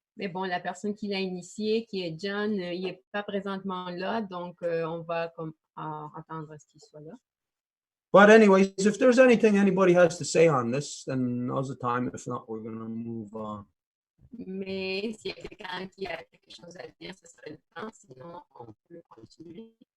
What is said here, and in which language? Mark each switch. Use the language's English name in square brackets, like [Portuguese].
[French] Mais bon, la personne qui l'a initié, qui est John, il n'est pas présentement là, donc on va entendre ce qu'il soit là. [English] But anyways, if there's anything anybody has to say on this, then now's the time. If not, we're going to move on. [French] Mais s'il y a quelqu'un qui a quelque chose à dire, ce serait le temps, sinon on peut continuer.